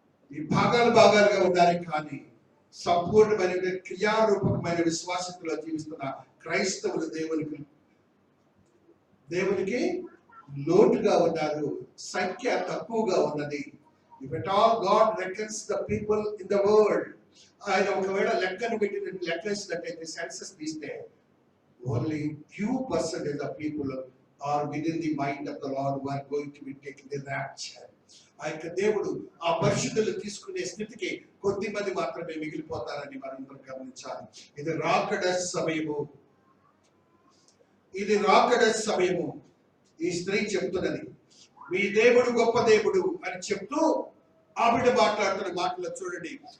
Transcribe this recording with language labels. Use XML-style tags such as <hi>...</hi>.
<te>ఈ భాగాలుగా ఉండాలి, కానీ సంపూర్ణమైన క్రియారూపకమైన విశ్వాసంలో జీవిస్తున్న క్రైస్తవులు దేవునికి లోటుగా ఉన్నారు. సంఖ్య తక్కువగా ఉన్నది.</te> <en>If at all God reckons the people in the world,</en> <te>ఆయన ఒకవేళ లెక్కను లెక్కేసినట్టయితే సెన్సస్ తీస్తే</te> <en>only few percentage of people are within the mind of the Lord who are going to be taken the rapture.</en> <te>ఆ యొక్క దేవుడు ఆ పరిశుద్ధులు తీసుకునే స్థితికి కొద్ది మంది మాత్రమే మిగిలిపోతారని మనందరం గమనించాలి. ఇది రాకడ సమయము, ఇది రాకడ సమయము. ఈ స్త్రీ చెప్తున్నది, మీ దేవుడు గొప్ప దేవుడు అని చెప్తూ ఆ బిడ్డ మాట్లాడుతున్న మాటలో చూడండి.</te>